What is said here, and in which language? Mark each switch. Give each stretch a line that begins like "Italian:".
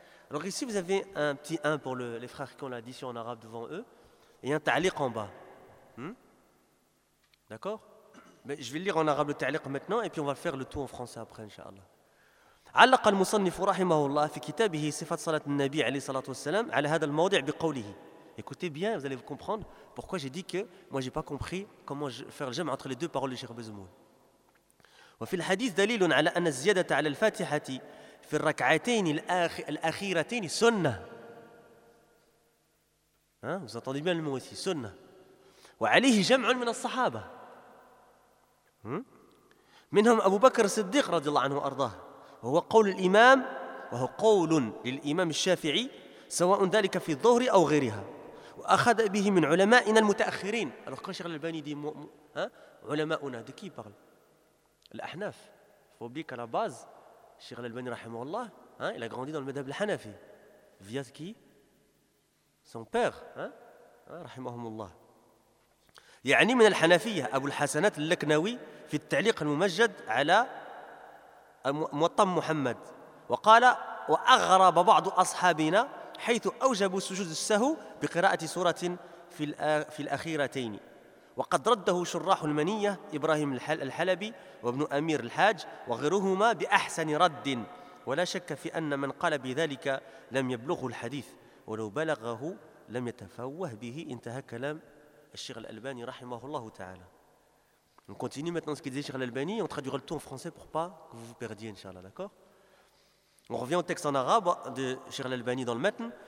French: Alors ici vous avez un petit 1 pour les frères qui ont l'addition en arabe devant eux et un ta'liq en bas. D'accord ? Mais je vais lire en arabe le ta'liq maintenant et puis on va faire le tout en français après, Inch'Allah.
Arabic: علق المصنف رحمه الله في كتابه صفة صلاة النبي عليه الصلاة والسلام على هذا الموضع بقوله.
French: Écoutez bien, vous allez comprendre pourquoi j'ai dit que moi j'ai pas compris comment faire le jam entre les deux paroles du Cheikh Bezemoun.
Arabic: وفي الحديث دليل على أن الزيادة على الفاتحة في الركعتين الأخيرتين سنة.
French: Vous entendez bien le mot ici, sunnah.
Arabic: وعليه جمع من الصحابة. منهم أبو بكر الصديق رضي الله عنه وأرضاه. وهو قول الإمام وهو قول للإمام الشافعي سواء ذلك في الظهر أو غيرها. وأخذ به من علمائنا المتأخرين.
French: Alors quand Cheikh Al-Albani dit
Arabic: علماؤنا,
French: de qui parle?
Arabic: الأحناف.
French: Faut oublier qu'à la base, Cheikh Al-Albani
Arabic: رحمه الله,
French: il a grandi dans le madhhab al-Hanafi. Via qui? Son père,
Arabic: رحمهم الله. يعني من الحنفية أبو الحسنات اللكنوي في التعليق الممجد على موطن محمد وقال وأغرب بعض أصحابنا حيث أوجبوا سجود السهو بقراءة سورة في الأخيرتين وقد رده شراح المنية إبراهيم الحلبي وابن أمير الحاج وغيرهما بأحسن رد ولا شك في أن من قال بذلك لم يبلغه الحديث ولو بلغه لم يتفوه به انتهى كلام الشيخ الألباني رحمه الله تعالى.
French: On continue maintenant ce qu'il disait Cheikh Al-Albani, on traduira le tout en français pour pas que vous vous perdiez, Inch'Allah, d'accord ? On revient au texte en arabe de Cheikh Al-Albani dans le matn.